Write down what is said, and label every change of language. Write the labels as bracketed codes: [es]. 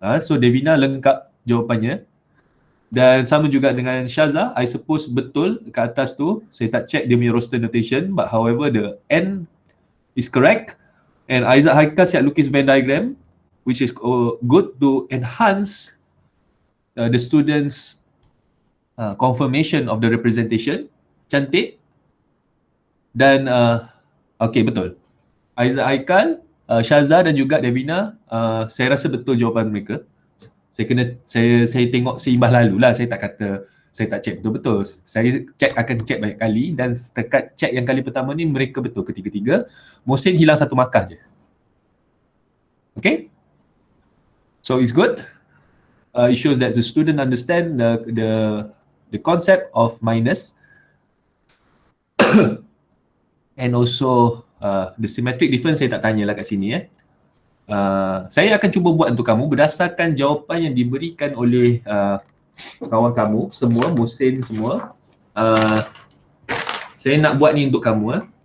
[ms] So Devina lengkap jawapannya. Dan sama juga dengan Shaza, [en] I suppose [ms] betul kat atas tu. Saya tak check dia punya roster notation, [en] but however the N is correct. And Aizat Haikal siap lukis Venn diagram, which is good to enhance the students confirmation of the representation. [ms] Cantik. Dan okay, betul. Aizat Haikal, Shaza dan juga Devina, saya rasa betul jawapan mereka. Saya tengok seimbah lalu lah. Saya tak check betul-betul. Saya akan check banyak kali dan setakat check yang kali pertama ni mereka betul ketiga-tiga. Musin hilang 1 markah je. Okay? [en] So it's good. It shows that the student understand the concept of minus and also the symmetric difference. [ms] Saya tak tanyalah kat sini. Saya akan cuba buat untuk kamu berdasarkan jawapan yang diberikan oleh kawan kamu semua, Musin semua. Saya nak buat ni untuk kamu.